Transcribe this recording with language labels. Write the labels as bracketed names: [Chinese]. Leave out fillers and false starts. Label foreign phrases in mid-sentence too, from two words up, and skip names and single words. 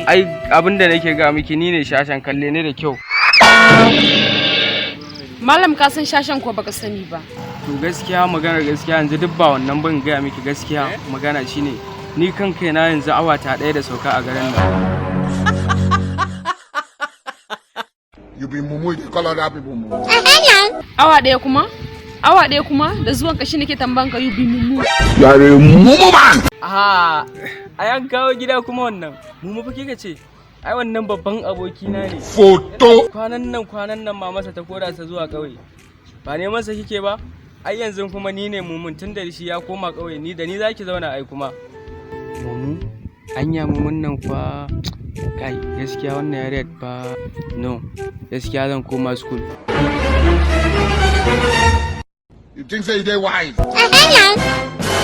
[Hausa] Ai abin da nake ga miki ni ne shashan, kalle ne da kyau. Malam ka san shashan ko baka sani ba? To gaskiya maganar gaskiya yanzu duk ba wannan ban gaya miki gaskiya magana shine ni kanka na yanzu awa ta ɗaya da sauka a garin nan. [Nigerian Pidgin] You be mumu, you call other people mumu. [Hausa] Awa ɗaya kuma? Awa ɗaya kuma da zuwan ka shine ke tambayan ka [Nigerian Pidgin] yubi mumu. [Hausa] Yare mumuman. Aha, ai an kawo gida kuma wannan. Mumu fa kika ce? Ai wannan babban abokina ne. Photo. Kwanan nan mamarsa ta kora sa zuwa ƙauye. Ba neman sa kike ba? Ai yanzu kuma ni ne mumun tun da shi ya koma ƙauye ni da ni zaki zauna ai kuma. Mumu? Anya mumun nan fa kai gaskiya wannan yare ba no. Gaskiya zan koma school. [Nigerian Pidgin] You think say they wise?